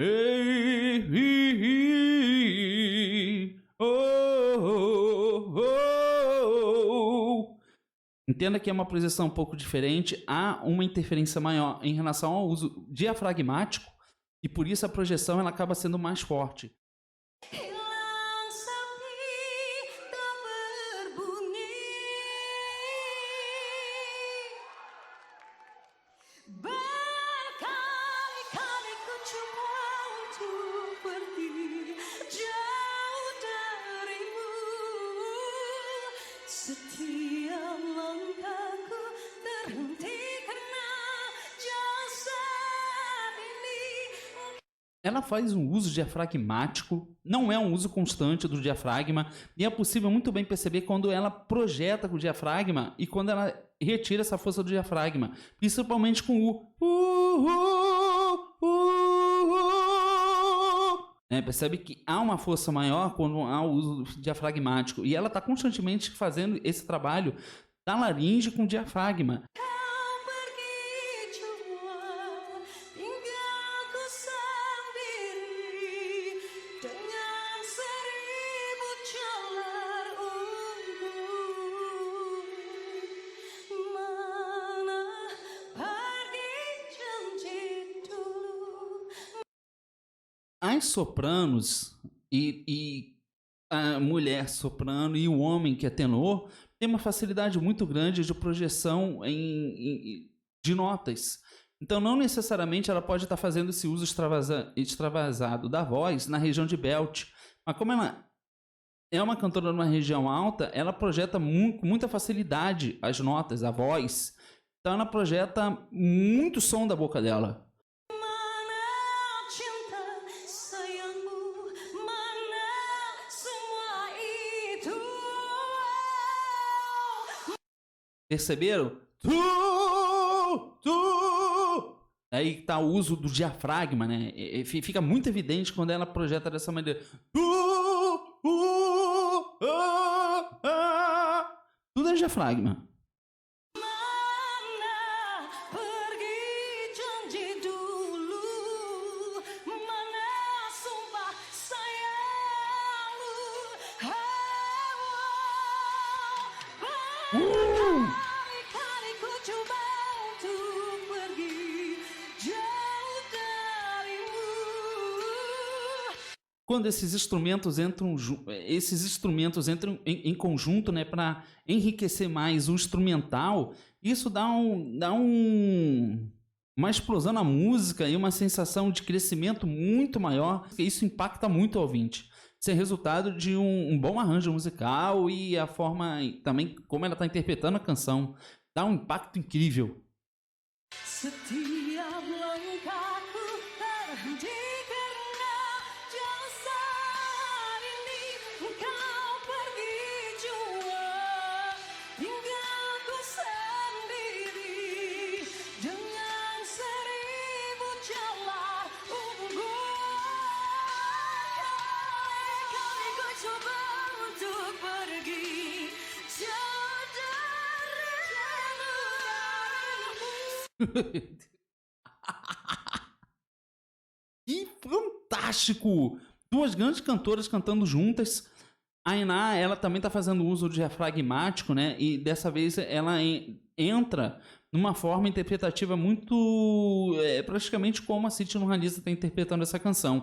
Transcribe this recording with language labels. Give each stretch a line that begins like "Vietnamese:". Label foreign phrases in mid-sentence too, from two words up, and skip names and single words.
Portuguese: Entenda que é uma projeção um pouco diferente, há uma interferência maior em relação ao uso diafragmático e por isso a projeção ela acaba sendo mais forte.
Malay: Hilang sepi tak berbunyi, berkali-kali ku coba untuk pergi jauh darimu. Setiap langkahku terhenti karena jasad ini.
Portuguese: Ela faz um uso diafragmático, não é um uso constante do diafragma, e é possível muito bem perceber quando ela projeta com o diafragma e quando ela retira essa força do diafragma, principalmente com o percebe que há uma força maior quando há o uso diafragmático, e ela está constantemente fazendo esse trabalho da laringe com o diafragma.
Malay: Kau pergi jua, tinggalku sendiri dengan seribu jalan mana pergi janji dulu.
Portuguese: As sopranos e a mulher soprano e o homem que é tenor tem uma facilidade muito grande de projeção de notas. Então, não necessariamente ela pode estar fazendo esse uso extravasado da voz na região de belt. Mas como ela é uma cantora numa região alta, ela projeta com muita facilidade as notas, a voz. Então, ela projeta muito som da boca dela.
Malay: Mana cinta sayangmu, mana semua itu.
Portuguese: Perceberam? Aí tá o uso do diafragma, né? Fica muito evidente quando ela projeta dessa maneira. Tudo é diafragma.
Malay: Mana pergi janji dulu, mana sumpah sayangmu. Berkali-kali ku coba untuk pergi jauh darimu.
Portuguese: Quando esses instrumentos entram em conjunto, né, para enriquecer mais o instrumental, isso dá uma explosão na música e uma sensação de crescimento muito maior. Isso impacta muito o ouvinte. Isso é resultado de um bom arranjo musical e a forma também como ela está interpretando a canção. Dá um impacto incrível.
Malay: Setiap langkahku terhenti karena jasad ini. Engkau pergi jua, tinggalku sendiri dengan seribu jalan Kali ku coba untuk pergi jauh darimu.
Portuguese: Que fantástico! Duas grandes cantoras cantando juntas. A Ainá, ela também está fazendo uso diafragmático, né? E dessa vez ela entra numa forma interpretativa muito praticamente como a Siti Nurhaliza está interpretando essa canção.